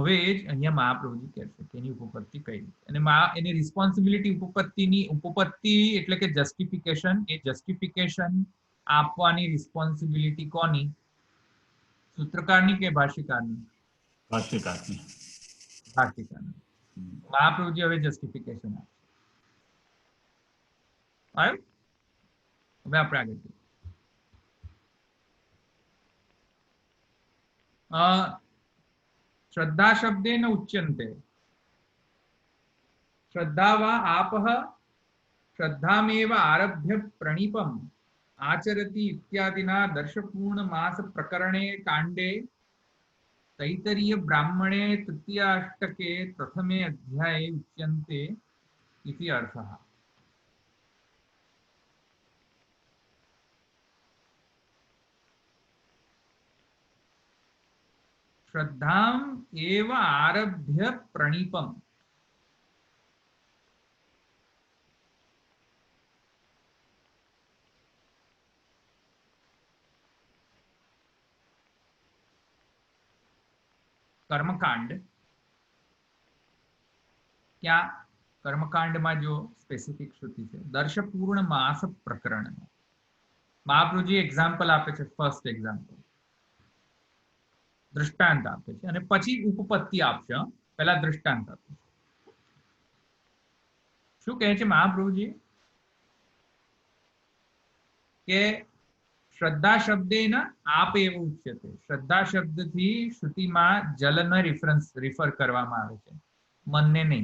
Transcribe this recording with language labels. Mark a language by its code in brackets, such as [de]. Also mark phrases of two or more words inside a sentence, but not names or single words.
[gu] હવે એ જ અહીંયા મહાપ્રભુજી કહે છે કે એની ઉપપત્તિ કઈ રીતે, અને એની રિસ્પોન્સિબિલિટી ઉપપત્તિ એટલે કે જસ્ટિફિકેશન, એ જસ્ટિફિકેશન આપવાની રિસ્પોન્સિબિલિટી કોની? સૂત્રકારની કે ભાષ્યકારની? ભાષ્યકારની. ભાષ્યકારની. મહાપ્રભુજી હવે જસ્ટિફિકેશન આપે. આવ્યું? હવે આપણે આગળ જઈએ. [sa] श्रद्धा शब्देन उच्यन्ते. श्रद्धा वा आपः श्रद्धामेव आरभ्य प्रणीपम् आचरति इत्यादिना दर्शपूर्ण मास प्रकरणे कांडे तैतरीय ब्राह्मणे तृतीयाष्टके प्रथमे अध्याये उच्यन्ते इति अर्थः. श्रद्धाम एव आरभ्य प्रणीपम. [hi] कर्मकांड, क्या कर्मकांड में जो स्पेसिफिक श्रुति है दर्शपूर्ण मास प्रकरण में [gu] મહાપ્રભુજી એગ્ઝામ્પલ આપે છે. [en] first example [gu] દૃષ્ટાંત આપે છે અને પછી ઉપપત્તિ આપશે. પહેલા દૃષ્ટાંત આપે. શું કહે છે મહાપ્રભુજી? [sa] કે श्रद्धा शब्देन आप एव उच्यते. [gu] શ્રદ્ધા શબ્દથી શ્રુતિમાં જલને રિફર કરવામાં આવે છે, મનને નહીં.